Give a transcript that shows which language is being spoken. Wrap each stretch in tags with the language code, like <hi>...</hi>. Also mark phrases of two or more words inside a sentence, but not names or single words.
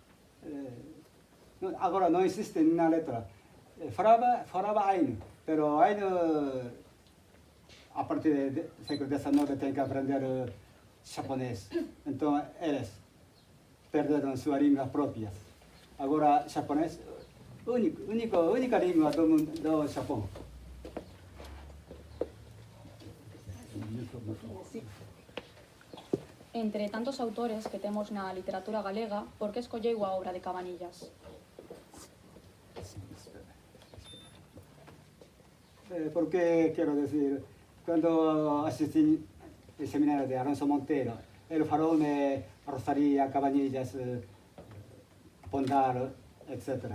<es>Ahora no existe una letra. Falaba Ainu, pero Ainu a partir del siglo XIX tiene que aprender japonés. Entonces, ellos perdieron sus lenguas propias. Ahora, japonés, única lengua do Japón.</es> <gl>Entre tantos autores que temos na literatura galega, por que escolleu a obra de Cabanillas?</gl> <es>Porque, quiero decir, cuando asistí al seminario de Alonso Montero, él faló de Rosalía, Cabanillas, Pondal, etc.</es>